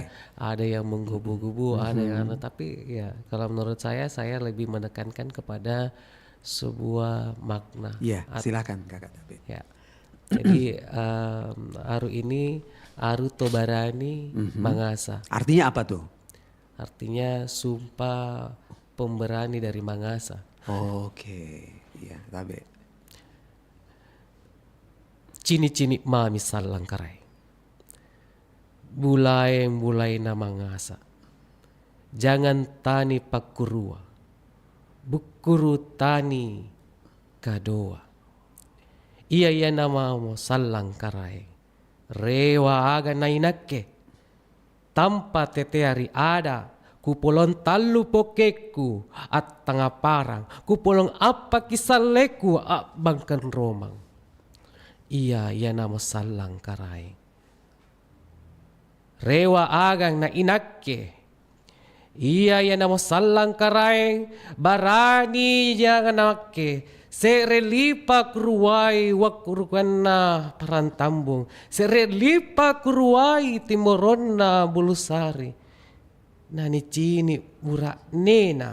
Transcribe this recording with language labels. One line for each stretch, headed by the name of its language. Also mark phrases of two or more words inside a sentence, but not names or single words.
Indonesian: Ada yang menggubu-gubu, ada yang tapi ya kalau menurut saya lebih menekankan kepada sebuah makna. Iya, silakan Kakak David. Ya. Jadi Aru ini Aru Tobarani Mangasa. Artinya apa tuh? Artinya sumpah pemberani dari Mangasa. Oke, iya, David.
Makasar: Cini-cini mami salang karai. Bulay na Mangasa. Jangan tani pakurua. Bukuru tani kadoa. Iya nama mo salang karai. Rewa aga na inakke. Tanpa teteari ada. Kupolong talu pokeku at tanga parang. Kupolong apa kisaleku at bangkan romang. Iya nama salang karai. Rewa agang na inakke. Iya nama salang karai. Barani jangan nakke. Serelipa kuruai wakurukan na parantambung. Serelipa kuruai timoron na bulusari. Nani cini burak nena.